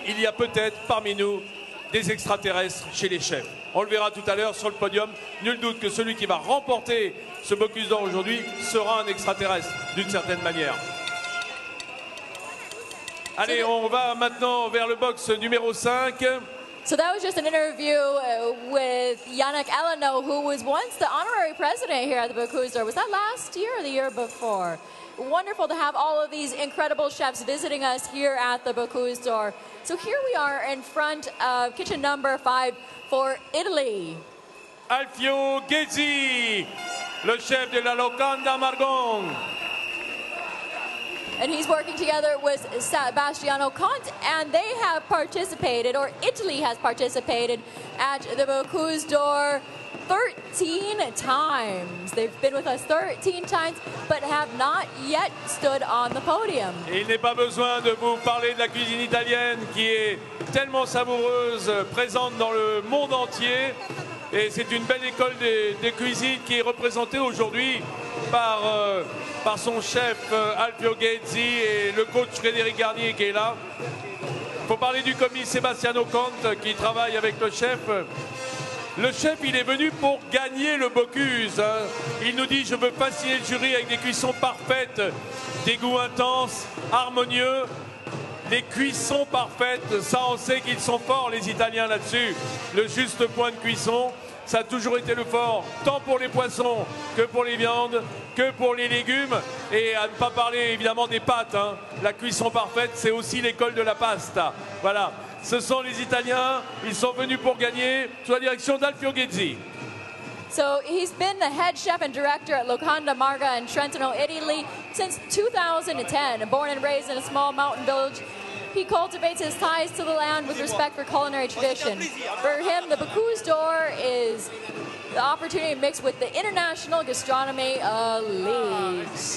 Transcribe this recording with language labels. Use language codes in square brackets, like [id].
[fr] Il y a peut-être parmi nous des extraterrestres chez les chefs. On le verra tout à l'heure sur le podium. Nul doute que celui qui va remporter ce Bocuse d'Or aujourd'hui sera un extraterrestre, d'une certaine manière. Allez, on va maintenant vers le box numéro 5. [en] So that was just an interview with Yannick Aleno, who was once the honorary president here at the Bocuse d'Or. Was that last year or the year before? Wonderful to have all of these incredible chefs visiting us here at the Bocuse d'Or. So here we are in front of kitchen number 5 for Italy. [fr] Alfio Ghezzi, le chef de la Locanda Margon. [en] And he's working together with Sebastiano Conte, and they have participated, or Italy has participated, at the Bocuse d'Or 13 times. They've been with us 13 times, but have not yet stood on the podium. [fr] Et il n'est pas besoin de vous parler de la cuisine italienne qui est tellement savoureuse, présente dans le monde entier. Et c'est une belle école des cuisines qui est représentée aujourd'hui par son chef Alfio Ghezzi et le coach Frédéric Garnier qui est là. Il faut parler du commis Sebastiano Conte qui travaille avec le chef. Le chef, il est venu pour gagner le Bocuse. Hein. Il nous dit, je veux fasciner le jury avec des cuissons parfaites, des goûts intenses, harmonieux, des cuissons parfaites. Ça, on sait qu'ils sont forts, les Italiens, là-dessus. Le juste point de cuisson, ça a toujours été le fort, tant pour les poissons que pour les viandes, que pour les légumes. Et à ne pas parler, évidemment, des pâtes. Hein. La cuisson parfaite, c'est aussi l'école de la pasta. Voilà. Ce sont les Italiens, ils sont venus pour gagner sous la direction d'Alfio Ghezzi. [en] So he's been the head chef and director at Locanda Marga in Trentino, Italy since 2010. Born and raised in a small mountain village, he cultivates his ties to the land with respect for culinary tradition. For him, the Bocuse d'Or is the opportunity mixed with the international gastronomy elite.